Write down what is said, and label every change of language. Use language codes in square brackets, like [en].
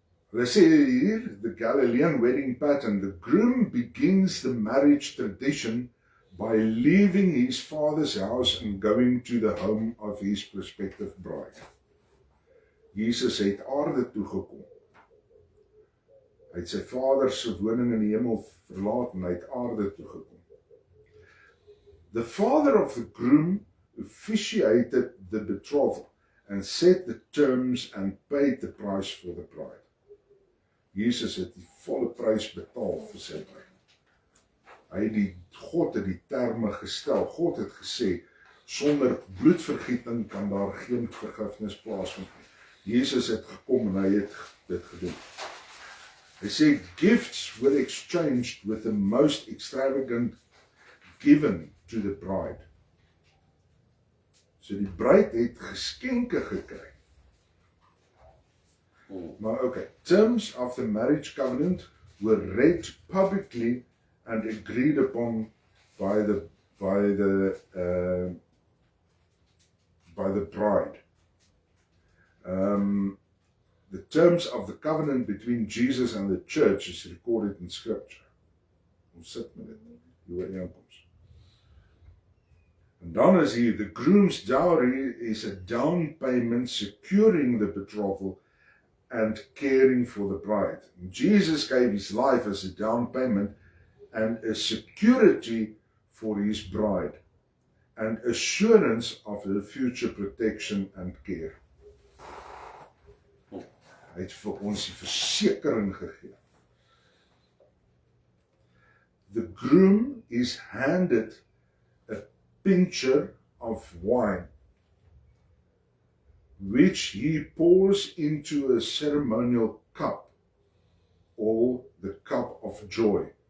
[af] Hulle sê hier, [en] the Galilean wedding pattern, the groom begins the marriage tradition by leaving his father's house and going to the home of his prospective bride. [af] Jesus het aarde toe gekom. Hy het sy vader se woning in die hemel verlaat en hy het aarde toe gekom. [en] The father of the groom officiated the betrothal and set the terms and paid the price for the bride. [af] Jesus het die volle prys betaal vir sy bruid. God het die terme gestel. God het gesê, sonder bloedvergieting kan daar geen vergifnis plaasvind nie. Jesus het gekom en hy het dit gedoen. Hy sê, [en] gifts were exchanged with the most extravagant given to the bride. [af] So die bruid het geskenke gekry. Maar okay, [en] terms of the marriage covenant were read publicly and agreed upon by the bride. The terms of the covenant between Jesus and the church is recorded in Scripture. [af] Ons sit met dit, die ooreenkoms. En dan is hier, [en] the groom's dowry is a down payment securing the betrothal and caring for the bride. And Jesus gave his life as a down payment and a security for his bride and assurance of her future protection and care. [af] Hy het vir ons die versekering gegee. [en] The groom is handed a pitcher of wine, which he pours into a ceremonial cup, or the cup of joy.